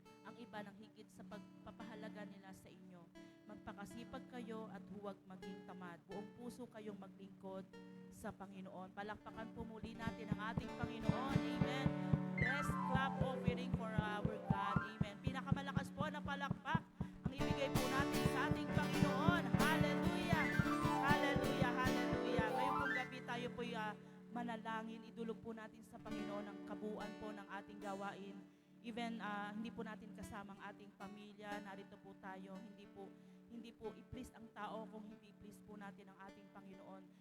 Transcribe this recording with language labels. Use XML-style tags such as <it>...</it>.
<tl>Ang iba ng higit sa pagpapahalaga nila sa inyo. Magpakasipag kayo at huwag maging tamad. Buong puso kayong maglingkod sa Panginoon. Palakpakan po muli natin ang ating Panginoon. Amen.</tl> <en>Let's clap offering for our God. Amen.</en> <tl>Pinakamalakas po na palakpak ang ibigay po natin sa ating Panginoon. Hallelujah. Hallelujah. Hallelujah. Ngayong pong gabi tayo po'y manalangin. Idulog po natin sa Panginoon ang kabuuan po ng ating gawain. Even hindi po natin kasama ang ating pamilya, narito po tayo, hindi po i-please ang tao kung hindi please po natin ang ating Panginoon.</tl>